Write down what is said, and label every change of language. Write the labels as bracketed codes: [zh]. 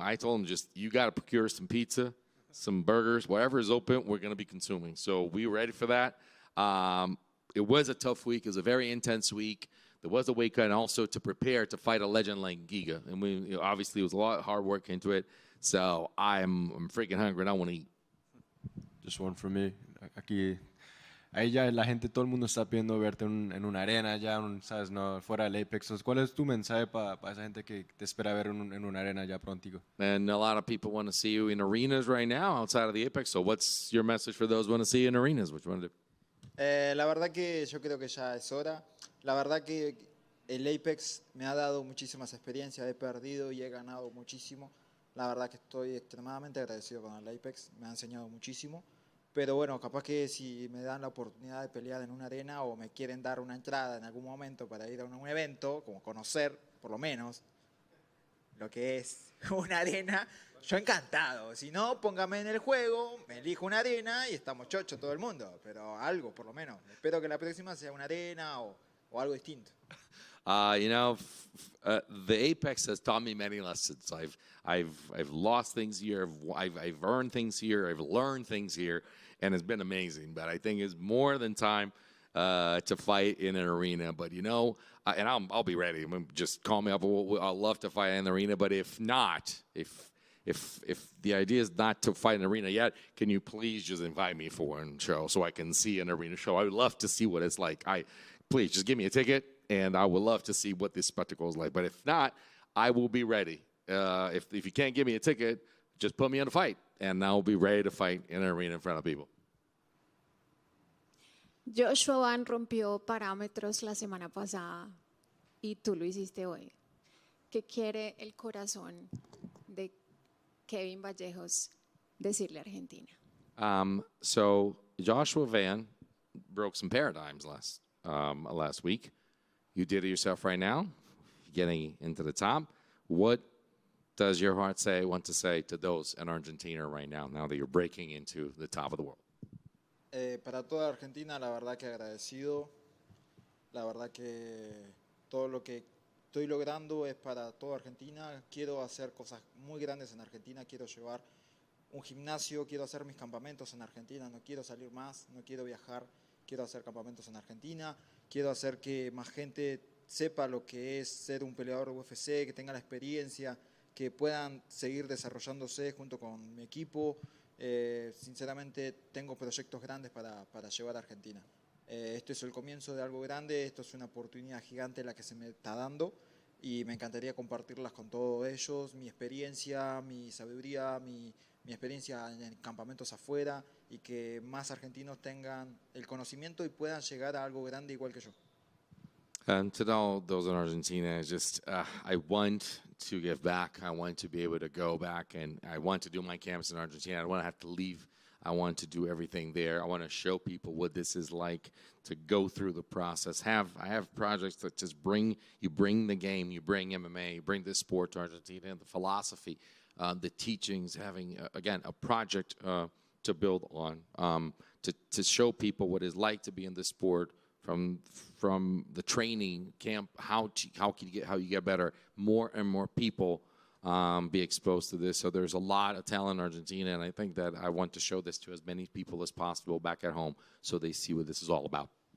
[en] I told him you got to procure some pizza, some burgers, whatever is open, we're going to be consuming. So we were ready for that. It was a tough week. It was a very intense week. There was a weight cut, and also to prepare to fight a legend like Giga. And obviously it was a lot of hard work into it. So I'm freaking hungry and I want to eat. Just one from me. [es] Aquí ahí ya la gente, todo el mundo está pidiendo verte en una arena, ya, ¿sabes? No, fuera del Apex. Entonces, ¿cuál es tu mensaje para esa gente que te espera ver en una arena ya prontico? [en] And a lot of people want to see you in arenas right now outside of the Apex. So what's your message for those who want to see you in arenas? What you want to do? [es] La verdad que yo creo que ya es hora. La verdad que el Apex me ha dado muchísimas experiencias, he perdido y he ganado muchísimo. La verdad que estoy extremadamente agradecido con el Apex, me ha enseñado muchísimo. Pero bueno, capaz que si me dan la oportunidad de pelear en una arena o me quieren dar una entrada en algún momento para ir a un evento, como conocer por lo menos lo que es una arena, yo encantado. Si no, póngame en el juego, me elijo una arena y estamos chocho todo el mundo. Pero algo, por lo menos. Espero que la próxima sea una arena o algo distinto. [en] The Apex has taught me many lessons. I've lost things here. I've earned things here. I've learned things here, and it's been amazing. But I think it's more than time to fight in an arena. But and I'll be ready. Just call me up. I'll love to fight in the arena. But if not, if the idea is not to fight in an arena yet, can you please just invite me for one show so I can see an arena show? I would love to see what it's like. Please just give me a ticket, and I would love to see what this spectacle is like. But if not, I will be ready. If you can't give me a ticket, just put me in a fight, and I'll be ready to fight in an arena in front of people. [es] Joshua Van rompió parámetros la semana pasada y tú lo hiciste hoy. ¿Qué quiere el corazón de Kevin Vallejos decirle a Argentina? [en] So Joshua Van broke some paradigms last week. You did it yourself right now, getting into the top. What does your heart want to say to those in Argentina right now that you're breaking into the top of the world? [es] Para toda Argentina, la verdad que agradecido. La verdad que todo lo que estoy logrando es para toda Argentina. Quiero hacer cosas muy grandes en Argentina. Quiero llevar un gimnasio, quiero hacer mis campamentos en Argentina. No quiero salir más, no quiero viajar. Quiero hacer campamentos en Argentina. Quiero hacer que más gente sepa lo que es ser un peleador de UFC, que tenga la experiencia, que puedan seguir desarrollándose junto con mi equipo. Sinceramente tengo proyectos grandes para llevar a Argentina. Esto es el comienzo de algo grande, esto es una oportunidad gigante la que se me está dando y me encantaría compartirlas con todos ellos, mi experiencia, mi sabiduría, mi experiencia en campamentos afuera y que más argentinos tengan el conocimiento y puedan llegar a algo grande igual que yo. [en] And to all those in Argentina, I want to give back. I want to be able to go back, and I want to do my camps in Argentina. I don't want to have to leave. I want to do everything there. I want to show people what this is like to go through the process. I have projects that just bring the game, you bring MMA, you bring this sport to Argentina, and the philosophy, the teachings, having, again, a project to build on, to show people what it's like to be in this sport, from the training camp, how you get better, more and more people be exposed to this. So there's a lot of talent in Argentina, and I think that I want to show this to as many people as possible back at home so they see what this is all about.